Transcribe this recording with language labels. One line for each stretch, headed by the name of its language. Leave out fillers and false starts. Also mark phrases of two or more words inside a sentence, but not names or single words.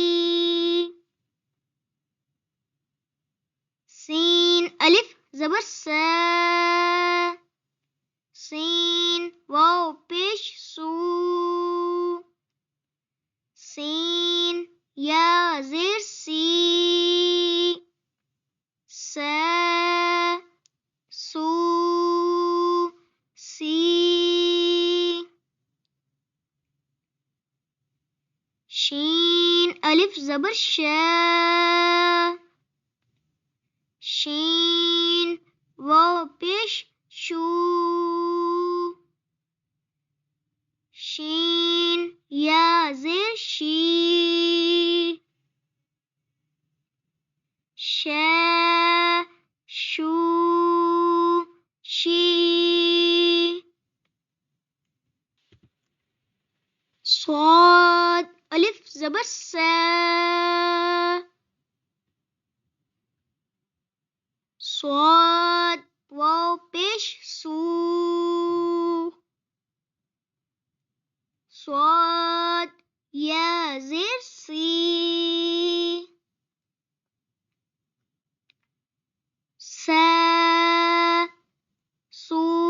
Urdu: سین الف زبر سا سین واو پیش سو سین یا زیر سی سا سو سی شین الف زبر شا شین واو پیش شو شین یا زیر شی شا شو شی صاد الف زبر سا صاد واو پیش سو صاد یا زیر سی سا سو